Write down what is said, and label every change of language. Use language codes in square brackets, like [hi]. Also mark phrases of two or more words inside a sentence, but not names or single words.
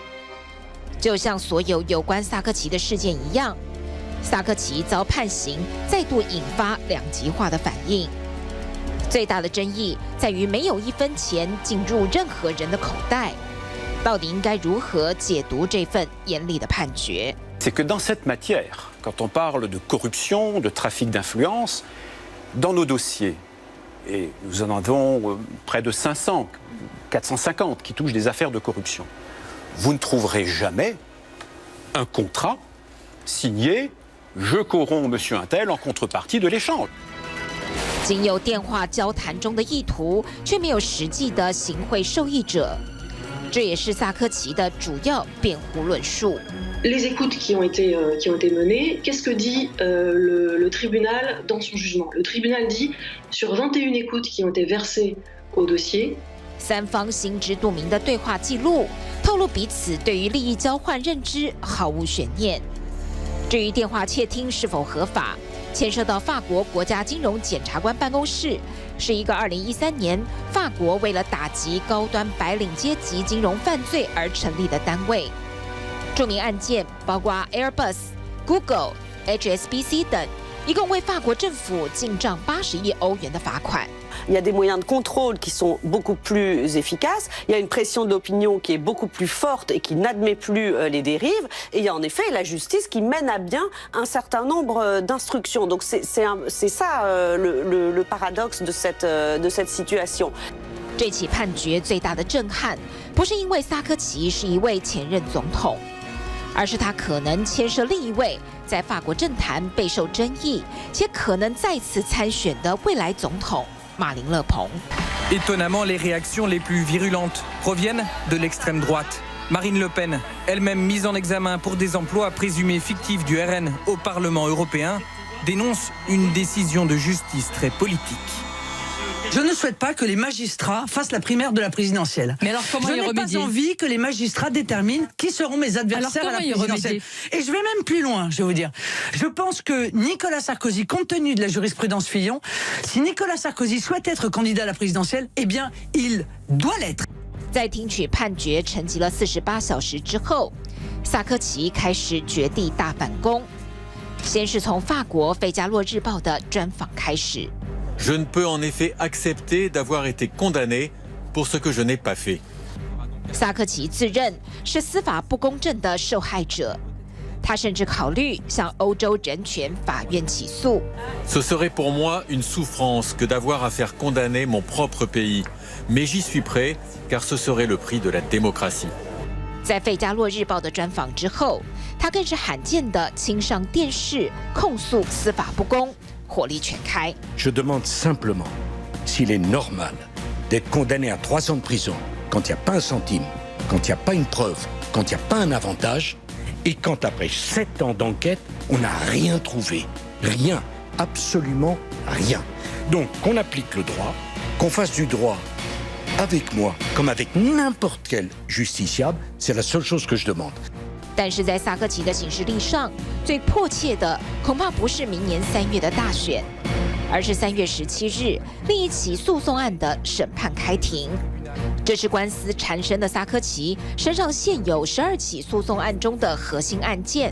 [zh] 就像所有有关萨科齐的事件一样，萨科齐遭判刑再度引发2极化的反应。最大的争议在于没有1分钱进入任何人的口袋，到底应该如何解读这份严厉的判决？ [fr] C'est que dans cette matière, quand on parle de corruption, de trafic d'influence, dans nos dossiers, et nous en avons près de 500, 450 qui touchent des affaires de corruption, vous ne trouverez jamais un contrat signé « Je corromps monsieur un tel en contrepartie de l'échange ». [zh] 仅有电话交谈中的意图，却没有实际的行贿受益者。这也是萨科齐的主要辩护论述。 [fr] Les écoutes qui ont été menées, qu'est-ce que dit le tribunal dans son jugement? Le tribunal dit sur 21 écoutes qui ont été versées au dossier. [zh] 3 方心知肚明的对话记录，透露彼此对于利益交换认知毫无悬念。至于电话窃听是否合法，牵涉到法国国家金融检察官办公室，是一个2013年法国为了打击高端白领阶级金融犯罪而成立的单位。著名案件包括 Airbus、Google、HSBC 等，一共为法国政府进账80亿欧元的罚款。 [fr] Il y a des moyens de contrôle qui sont beaucoup plus efficaces, il y a une pression de l'opinion qui est beaucoup plus forte et qui n'admet plus les dérives, et il y a en effet la justice qui mène à bien un certain nombre d'instructions. Donc c'est ça le paradoxe de cette situation. [zh] 这起判决最大的震撼，不是因为萨科齐是一位前任总统，而是他可能牵涉另一位在法国政坛备受争议且可能再次参选的未来总统。马林勒鹏。 [fr] Étonnamment, les réactions les plus virulentes proviennent de l'extrême droite. Marine Le Pen, elle-même mise en examen pour des emplois présumés fictifs du RN au Parlement européen, dénonce une décision de justice très politique. Je ne souhaite pas que les magistrats fassent la primaire de la présidentielle. Mais alors comment je y n'ai pas remédier? envie que les magistrats déterminent qui seront mes adversaires à la présidentielle. Et je vais même plus loin, je vais vous dire. Je pense que Nicolas Sarkozy, compte tenu de la jurisprudence Fillon, si Nicolas Sarkozy souhaite être candidat à la présidentielle, eh bien, il doit l'être. [zh] 在听取判决沉寂了48小时之后，萨科齐开始绝地大反攻。先是从法国《费加洛日报》的专访开始。 [fr] Je ne peux en effet accepter d'avoir été condamné pour ce que je n'ai pas fait. [zh] 萨科齐自认是司法不公正的受害者，他甚至考虑向欧洲人权法院起诉。 [fr] Ce serait pour moi une souffrance que d'avoir à faire condamner mon propre pays. Mais j'y suis prêt, car ce serait le prix de la démocratie. [zh] 在《费加洛日报》的专访之后，他更是罕见的亲上电视控诉司法不公。火力全开。 [fr] Je demande simplement s'il est normal d'être condamné à 3 ans de prison quand il n'y a pas un centime, quand il n'y a pas une preuve, quand il n'y a pas un avantage, et quand après 7 ans d'enquête, on n'a rien trouvé. Rien. Absolument rien. Donc qu'on applique le droit, qu'on fasse du droit avec moi comme avec n'importe quel justiciable, c'est la seule chose que je demande. [zh] 但是在萨科齐的行事历上，最迫切的恐怕不是明年3月的大选，而是3月17日另一起诉讼案的审判开庭。这是官司缠身的萨科齐身上现有12起诉讼案中的核心案件。